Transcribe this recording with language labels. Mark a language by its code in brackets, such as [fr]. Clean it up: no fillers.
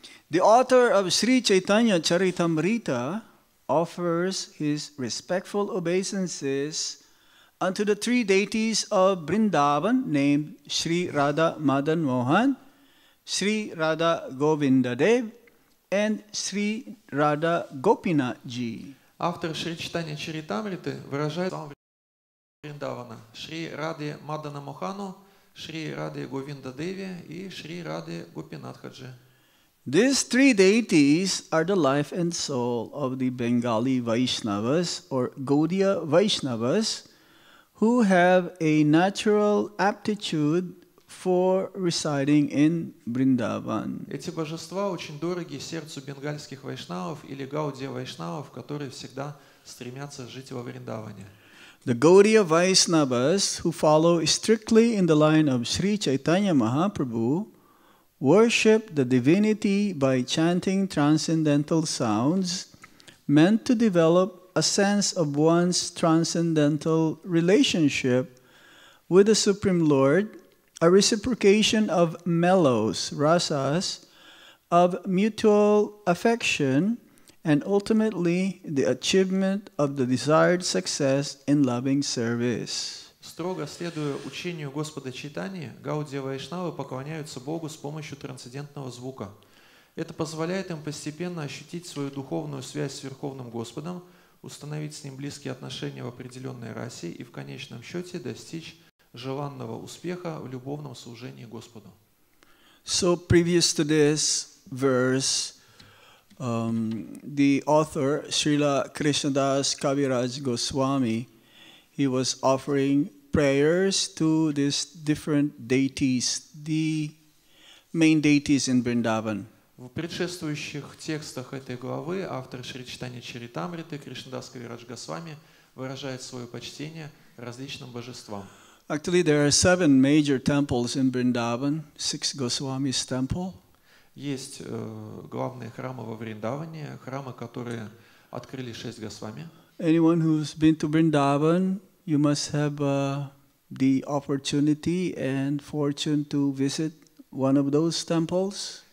[en] The author of Sri Chaitanya Charitamrita offers his respectful obeisances unto the three deities of Vrindavan named Sri Radha Madan Mohan, Sri Radha Govinda Dev, and Sri Radha Gopinath Ji. [ru] Автор Шри Чайтанья Чаритамриты выражает Вриндавана Шри Раде Мадана Мохану, Шри Раде Говинда Деви и Шри Раде Гопинатхаджи. [en] These three deities are the life and soul of the Bengali Vaishnavas or Gaudiya Vaishnavas who have a natural aptitude for residing in Vrindavan. [ru] Эти божества очень дороги сердцу бенгальских вайшнавов или гаудия вайшнавов, которые всегда стремятся жить во Вриндаване. [en] The Gaudiya Vaishnavas who follow strictly in the line of Sri Chaitanya Mahaprabhu worship the divinity by chanting transcendental sounds meant to develop a sense of one's transcendental relationship with the Supreme Lord, a reciprocation of mellows, rasas, of mutual affection, and ultimately the achievement of the desired success in loving service. [ru] Строго следуя учению Господа Чайтаньи, гаудия вайшнавы поклоняются Богу с помощью трансцендентного звука. Это позволяет им постепенно ощутить свою духовную связь с Верховным Господом, установить с Ним близкие отношения в определенной расе и в конечном счете достичь желанного успеха в любовном служении Господу. [en] So previous to this verse, the author, Srila Krishnadas Kaviraj Goswami, he was offering prayers to these different deities, the main deities in Vrindavan. [ru] В предшествующих текстах этой главы автор Шри Чайтанья Чаритамриты Кришнадас Кавирадж Госвами выражает свое почтение различным божествам. [en] Actually, there are 7 major temples in Vrindavan, 6 Goswamis temple. [ru] Есть главные храмы во Вриндаване, храмы, которые открыли 6 Госвами. [en] Anyone who's been to Vrindavan, you must have the opportunity and fortune to visit one of those temples.